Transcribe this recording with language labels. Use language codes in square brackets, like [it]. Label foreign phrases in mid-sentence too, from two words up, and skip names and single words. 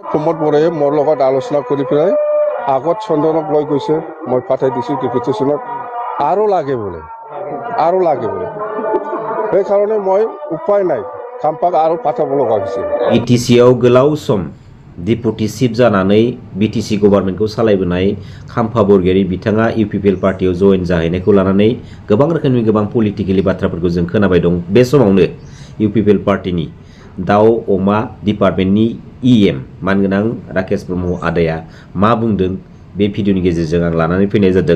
[as] প্ৰমোদ বৰায়ে মোৰ লগত আলোচনা কৰি পেলাই আগত চন্দনক লৈ গৈছে, মই পঠাই দিছোঁ ডেপুটেশ্যনত, আৰু লাগে বোলে। সেইকাৰণে মই উপায় নাই, খাম্পাক আৰু পাঠাব লগা হৈছে। [brx] बिटिसिआव गोलाव सम [en] deputy chief [brx] जानानै बिटिसि गभर्नमेन्टखौ सालायबोनाय खाम्फा बरगयारी बिथाङा इउपिपिएल पार्टियाव जइन जाहैनायखौ लानानै गोबां रोखोमनि गोबां पलिटिकेलि बाथ्राफोरखौ जों खोनाबाय दं। बे समावनो इउपिपिएल पार्टिनि दाउ अमा डिपार्टमेन्टनि इएम मानगोनां राकेश ब्रह्म आदाया मा बुंदों बे भिडिअनि गेजेरजों आं लानानै फैनाय जादों।